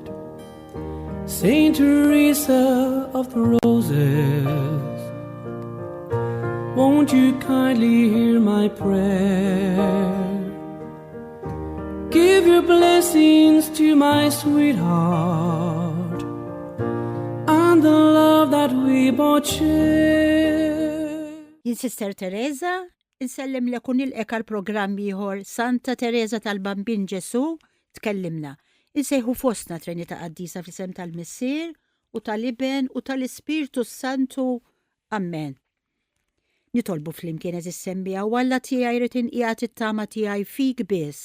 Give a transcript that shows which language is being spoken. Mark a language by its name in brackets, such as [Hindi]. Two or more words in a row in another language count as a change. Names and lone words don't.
[English] Saint Teresa of the Roses, won't you kindly hear my prayer? Give your blessings to my sweetheart and the love that we both share. [Maltese] Jien Sister Teresa, insellem lekun il-eka l-programm ieħor Santa Teresa tal-Bambin Ġesu tkellimna. Insejħu fostna Trinità Qaddisa fl-isem tal-Missier u tal-Iben u tal-Ispirtu Santu. Amen. Nitolbu flimkien eżissembija u Alla tiegħi jrid inqiegħed it-tama tiegħi fik biss.